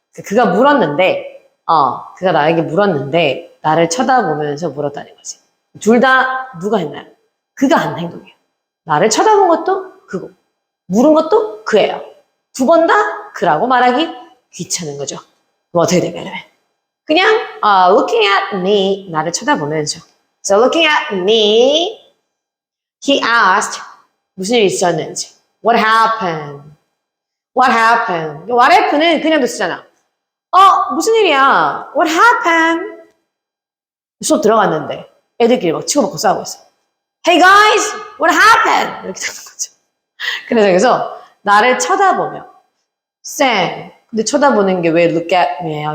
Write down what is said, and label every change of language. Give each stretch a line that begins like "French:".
Korean: 그가 물었는데, 그가 나에게 물었는데, 나를 쳐다보면서 물었다는 거지. 둘 다 누가 했나요? 그가 한 행동이에요. 나를 쳐다본 것도 그고, 물은 것도 그예요. 두 번 다 그라고 말하기 귀찮은 거죠. 그럼 어떻게 되냐면, 그냥,
English: looking at me,
Korean: 나를 쳐다보면서.
English: So looking at me, he asked,
Korean: 무슨 일이 있었는지.
English: What happened? What happened?
Korean: What happened는 그냥도 쓰잖아. 무슨 일이야?
English: What happened?
Korean: 수업 들어갔는데 애들끼리 막 치고받고 싸우고 있어.
English: Hey guys, what happened?
Korean: 이렇게 되는 거죠. 그래서 여기서 나를 쳐다보며 쌤, 근데 쳐다보는 게 왜 look at me예요?